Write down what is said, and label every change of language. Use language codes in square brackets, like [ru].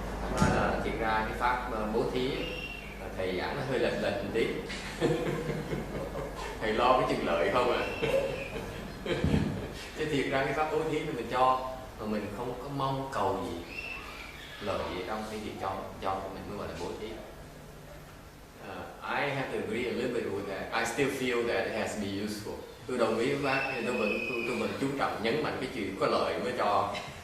[vi] Bác nói là thiệt ra cái pháp bố thí thầy giảng nó hơi lệch một tí. Thầy lo cái chừng lợi không à. Chứ thiệt ra cái pháp bố thí thì mình cho mà mình không có mong cầu gì lợi gì trong cái việc cho mình mới gọi là bố thí. [en] I have to agree a little bit with that. I still feel that it has to be useful. [vi] Tôi đồng ý với bác, tôi vẫn chú trọng nhấn mạnh cái chuyện có lợi mới cho.